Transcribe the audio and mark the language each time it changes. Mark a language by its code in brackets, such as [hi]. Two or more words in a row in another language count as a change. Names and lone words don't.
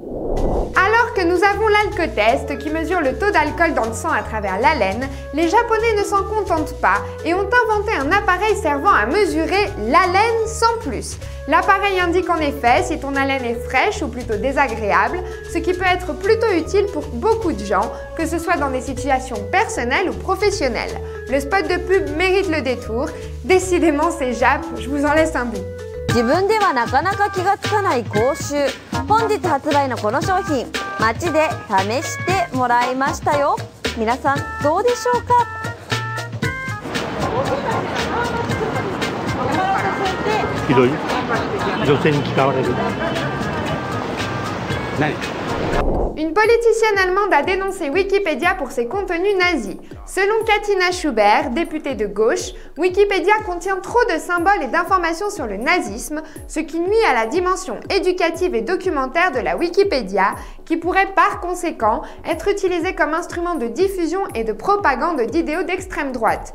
[fr] Alors que nous avons l'alcotest qui mesure le taux d'alcool dans le sang à travers l'haleine, les Japonais ne s'en contentent pas et ont inventé un appareil servant à mesurer l'haleine sans plus. L'appareil indique en effet si ton haleine est fraîche ou plutôt désagréable, ce qui peut être plutôt utile pour beaucoup de gens, que ce soit dans des situations personnelles ou professionnelles. Le spot de pub mérite le détour. Décidément c'est Jap, je vous en laisse un bout. [ja] 自分ではなかなか気がつかない口臭。本日発売のこの商品、街で試してもらいましたよ。皆さんどうでしょうか。ひどい。女性に嫌われる。何？ [fr] Une politicienne allemande a dénoncé Wikipédia pour ses contenus nazis. Selon Katina Schubert, députée de gauche, Wikipédia contient trop de symboles et d'informations sur le nazisme, ce qui nuit à la dimension éducative et documentaire de la Wikipédia, qui pourrait par conséquent être utilisée comme instrument de diffusion et de propagande d'idéaux d'extrême droite.